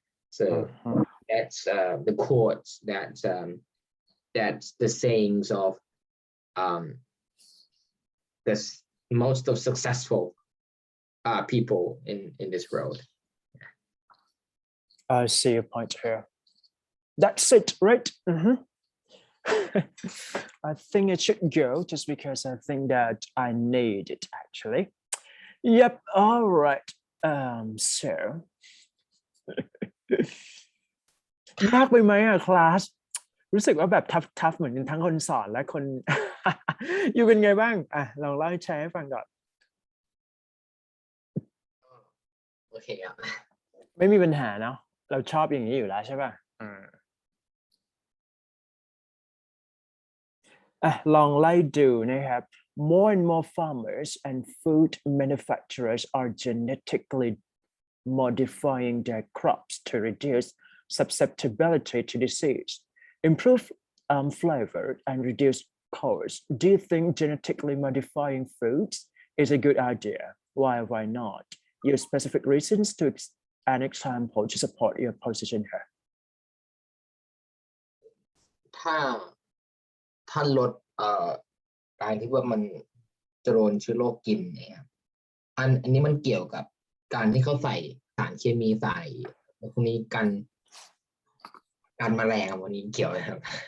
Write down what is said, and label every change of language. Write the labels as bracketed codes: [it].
[en] So that's the quotes that's the sayings of this most of successful people in this world. I see your point here. That's it, right? I think it should go just because I think that I need it actually. Yep. All right. [th] So ยากไปไหมอะคลาสรู้สึกว่าแบบทัฟเหมือนกันทั้งคนสอนและคน อยู่เป็นไงบ้างอ่ะลองเล่าให้แชร์ให้ฟังก่อน โอเคครับ ไม่มีปัญหาเนาะเราชอบอย่างนี้อยู่แล้วใช่ป่ะลองไล่ดูนะครับ [en] more and more farmers and food manufacturers are genetically modifying their crops to reduce susceptibility to disease, improve flavor, and reduce cost. Do you think genetically modifying foods is a good idea? Why not? Use specific reasons to an example to support your position here. [th] ถ้าลดการที่ว่ามันจะโดนเชื้อโรคกินเนี่ยอันนี้มันเกี่ยวกับการที่เขาใส่สารเคมีใส่พวกนี้กันแมลงวันนี้เกี่ยวนะครับ